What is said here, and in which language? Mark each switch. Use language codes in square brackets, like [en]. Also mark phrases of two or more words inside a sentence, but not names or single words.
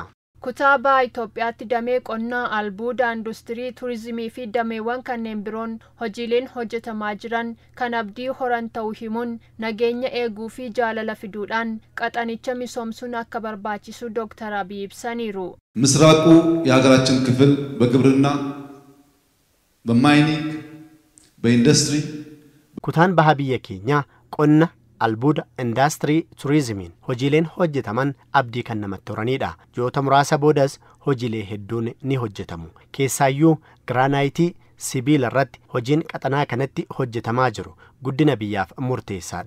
[om] Kutaaba Itoophiyaatti damee qonnaa, albuuda, industirii, turizimii fi dameewwan kanneen biroon hojiileen hojjetamaa jiran kan abdii horan ta'uu himuun nageenya eeguu fi jaalala fiduudhaan qaxanicha misoomsuun akka barbaachisu Dr. Abiy ibsaniiru. [am] ምስራቁ የሀገራችን ክፍል በግብርና በማይኒንግ በኢንዱስትሪ [om] kutaan baha biyya keenyaa qonna albuuda indaastirii turizimiin hojiileen hojjetaman abdii kan namatti horanidha. Ji'oota muraasa boodas hojiilee hedduun ni hojjetamu. Keessaayyuu giraanaayitii sibiila irratti hojiin qaxanaa kanatti hojjetamaa jiru guddina biyyaaf murteessaadha.